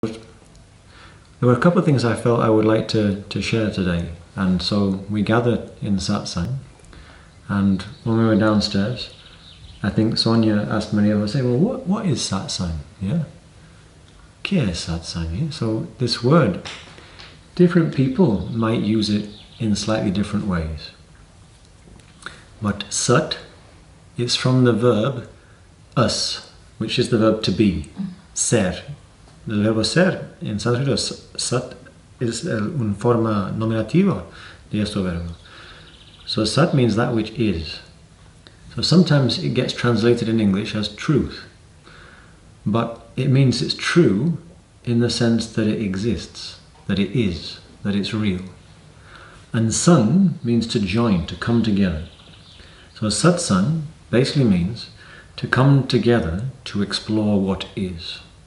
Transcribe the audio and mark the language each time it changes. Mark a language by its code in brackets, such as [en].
[en] There were a couple of things I felt I would like to share today, and so we gathered in satsang, and when we were downstairs, I think Sonia asked Maria, I say, well, what is satsang? Yeah? [es] ¿Qué es satsang? [en] Yeah? So this word, different people might use it in slightly different ways. But sat is from the verb us, which is the verb to be, ser. [es] El verbo ser en sánscrito, sat, es una forma nominativa de este verbo. [en] So sat means that which is. So sometimes it gets translated in English as truth, but it means it's true in the sense that it exists, that it is, that it's real. And sang means to join, to come together. So satsang basically means to come together to explore what is.